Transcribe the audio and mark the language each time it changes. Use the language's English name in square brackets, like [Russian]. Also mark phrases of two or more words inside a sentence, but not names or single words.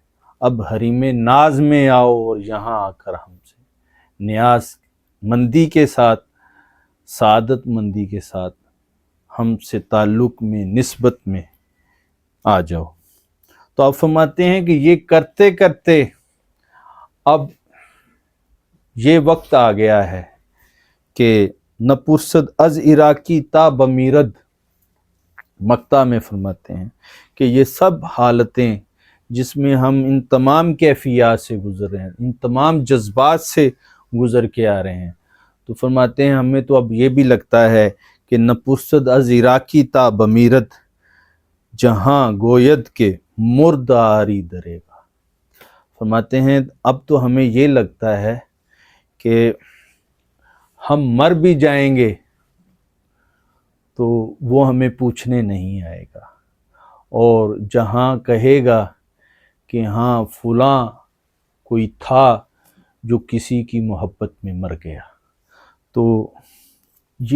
[Urdu] اب حریم ناز میں آؤ اور یہاں آ کر ہم سے نیاز مندی کے ساتھ، سعادت مندی کے ساتھ ہم سے تعلق میں، نسبت میں آ جاؤ۔ تو آپ فرماتے ہیں کہ یہ کرتے کرتے اب یہ وقت آ گیا ہے کہ [Persian] نہ پرسد از عراقی تا بمیرد، [Urdu] مقطع میں فرماتے ہیں کہ یہ سب حالتیں جس میں ہم ان تمام کیفیات سے گزر رہے ہیں، ان تمام جذبات سے گزر کے آ رہے ہیں، تو فرماتے ہیں ہمیں تو اب یہ بھی لگتا ہے کہ [Persian] نہ پرسد از عراقی تا بمیرد، جہاں گوید کے مرد آری درے گا۔ [Urdu] فرماتے ہیں اب تو ہمیں یہ لگتا ہے کہ ہم مر بھی جائیں گے تو وہ ہمیں پوچھنے نہیں آئے گا، اور جہاں کہے گا کہ ہاں فلاں کوئی تھا جو کسی کی محبت میں مر گیا، تو یہ